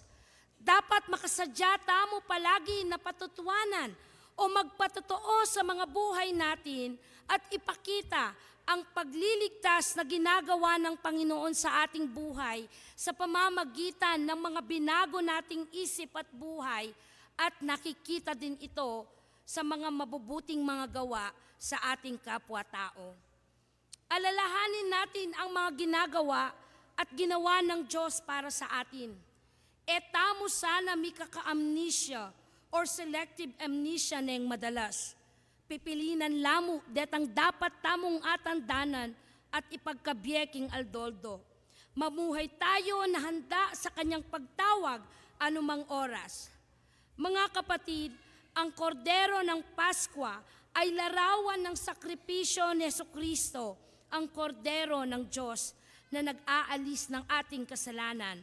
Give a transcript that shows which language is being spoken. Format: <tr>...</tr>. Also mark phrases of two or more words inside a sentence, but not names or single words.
<pam>Dapat makasadya tamo palagi na patutuanan</pam> <tl>o magpatotoo sa mga buhay natin at ipakita ang pagliligtas na ginagawa ng Panginoon sa ating buhay sa pamamagitan ng mga binago nating isip at buhay at nakikita din ito sa mga mabubuting mga gawa sa ating kapwa-tao. Alalahanin natin ang mga ginagawa at ginawa ng Diyos para sa atin.</tl> <pam>Tamo sana may kaka-amnesia or</pam> <en>selective amnesia</en> <pam>neng madalas. Pipilinan lamo detang dapat tamong atandanan at ipagkabyeking aldoldo.</pam> <tl>Mamuhay tayo na handa sa kanyang pagtawag anumang oras. Mga kapatid, ang kordero ng Paskwa ay larawan ng sakripisyo ni Jesucristo, ang kordero ng Diyos na nag-aalis ng ating kasalanan.</tl>